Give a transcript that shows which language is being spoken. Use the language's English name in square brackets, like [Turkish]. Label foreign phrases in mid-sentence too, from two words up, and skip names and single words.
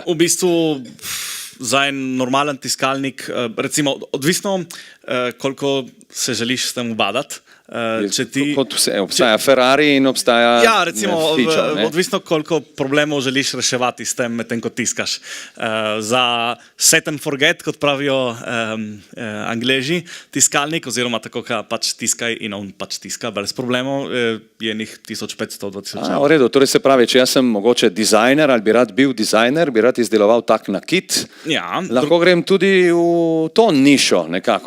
[Slovenian] V bistvu za en normalen tiskalnik, recimo, odvisno, koliko se želiš s tem ubadati. Obstaja Ferrari in obstaja odvisno koliko problemov želiš reševati s tem, medtem ko tiskaš. [English] Za set and forget, [Slovenian] kot pravijo Angleži, tiskalnik oziroma tako, pač tiskaj in on pač tiska brez problemov, je njih 1500-2000. V redu, torej se pravi, če jaz sem mogoče dizajner ali bi rad bil dizajner, bi rad izdeloval tak nakit, lahko grem tudi v to nišo nekako.